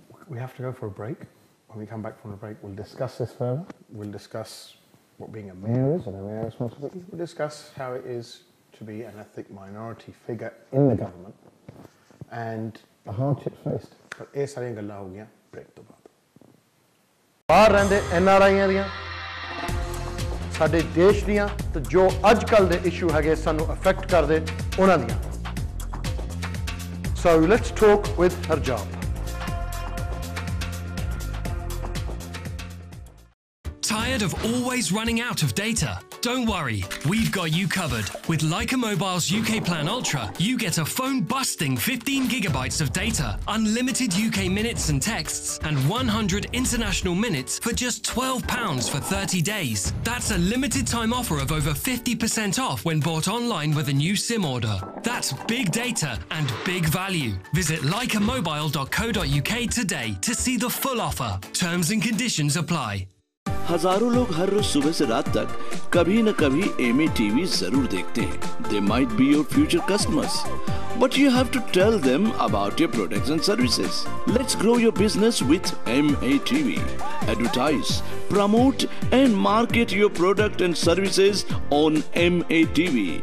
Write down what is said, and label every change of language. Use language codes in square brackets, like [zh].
[en] We have to go for a break. When we come back from the break, we'll discuss this further. We'll discuss what being a mayor is and a mayor's responsibility. We'll discuss how it is to be an ethnic minority figure in the government and the hardships faced. [pa] But ਇਹ ਸਾਰੀਆਂ ਗੱਲਾਂ ਹੋ ਗਈਆਂ break ਤੋਂ ਬਾਅਦ. ਬਾਹਰ ਰਹਿੰਦੇ NRIਆਂ ਦੀਆਂ ਸਾਡੇ ਦੇਸ਼ ਦੀਆਂ ਤੇ ਜੋ ਅੱਜ ਕੱਲ ਦੇ ਇਸ਼ੂ ਹੈਗੇ ਸਾਨੂੰ ਅਫੈਕਟ ਕਰਦੇ ਉਹਨਾਂ ਦੀਆਂ. [en] So let's talk with Harjap. Tired of always running out of data? Don't worry, we've got you covered. With Leica Mobile's UK Plan Ultra, you get a phone-busting 15 gigabytes of data, unlimited UK minutes and texts, and 100 international minutes for just £12 for 30 days. That's a limited time offer of over 50% off when bought online with a new SIM order. That's big data and big value. Visit leicamobile.co.uk today to see the full offer. Terms and conditions apply. [hi] हजारों लोग हर रोज सुबह से रात तक कभी न कभी MA TV जरूर देखते हैं. [en] They might be your future customers, but you have to tell them about your products and services. Let's grow your business with MA TV. Advertise, promote and market your product and services on MA TV.